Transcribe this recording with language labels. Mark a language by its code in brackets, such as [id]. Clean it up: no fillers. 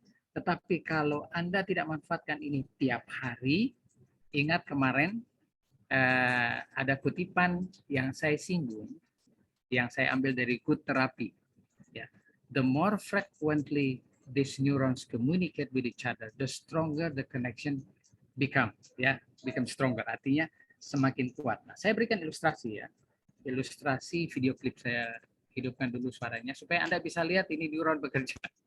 [id] Tetapi kalau Anda tidak manfaatkan ini tiap hari, ingat kemarin ada kutipan yang saya singgung, yang saya ambil dari Good Therapy. Ya. [en] the more frequently these neurons communicate with each other, the stronger the connection become stronger. [id] Artinya semakin kuat. Nah, saya berikan ilustrasi ya. Ilustrasi video klip saya hidupkan dulu suaranya supaya Anda bisa lihat ini neuron bekerja.